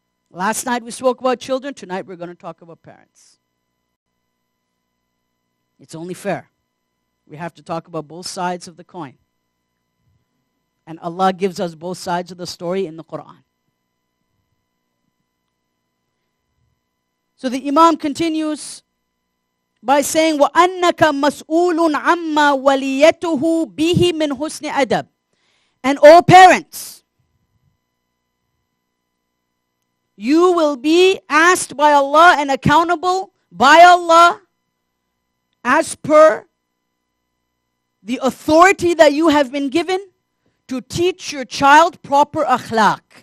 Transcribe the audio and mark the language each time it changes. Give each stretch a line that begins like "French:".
English: Last night we spoke about children, tonight we're going to talk about parents. It's only fair. We have to talk about both sides of the coin. And Allah gives us both sides of the story in the Quran. So the Imam continues by saying,
Arabic: وَأَنَّكَ مَسْئُولٌ عَمَّا وَلِيَتُهُ بِهِ مِنْ حُسْنِ أَدَبٍ.
English: And all parents, you will be asked by Allah and accountable by Allah as per the authority that you have been given to teach your child proper akhlaq.